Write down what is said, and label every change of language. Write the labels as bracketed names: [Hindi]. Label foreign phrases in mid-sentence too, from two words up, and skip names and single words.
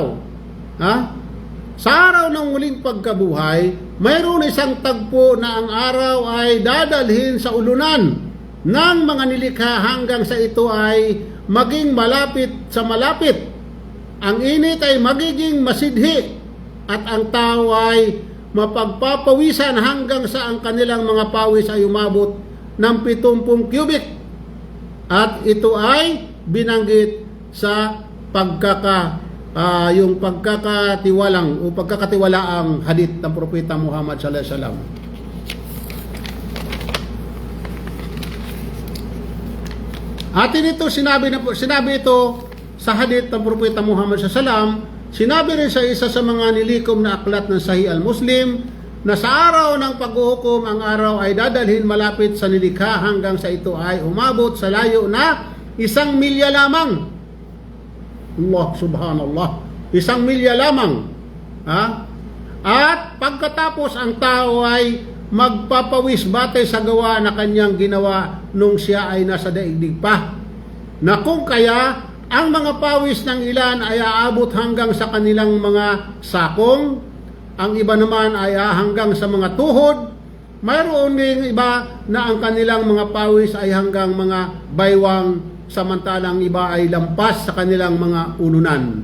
[Filipino] Sa araw ng muling pagkabuhay, mayroon isang tagpo na ang araw ay dadalhin sa ulunan ng mga nilikha hanggang sa ito ay maging malapit sa malapit ang init ay magiging masidhi at ang tao ay mapagpapawisan hanggang sa ang kanilang mga pawis ay umabot ng 70 cubic. At ito ay binanggit sa yung pagkakatiwalang o pagkakatiwalaang hadith ng Propeta Muhammad [Arabic] صلى الله عليه وسلم. [Filipino] Atin ito sinabi ito sa hadith ng Propeta Muhammad [Arabic] صلى الله عليه وسلم. [Filipino] Sinabi rin sa isa sa mga nilikom na aklat ng Sahih al-Muslim na sa araw ng paghuhukom ang araw ay dadalhin malapit sa nilikha hanggang sa ito ay umabot sa layo na 1 milya lamang. Allah subhanallah, 1 milya lamang. At pagkatapos ang tao ay magpapawis batay sa gawa na kanyang ginawa nung siya ay nasa daigdig pa. Na kung kaya ang mga pawis ng ilan ay aabot hanggang sa kanilang mga sakong, ang iba naman ay hanggang sa mga tuhod, mayroon ding iba na ang kanilang mga pawis ay hanggang mga baywang, samantalang iba ay lampas sa kanilang mga ununan.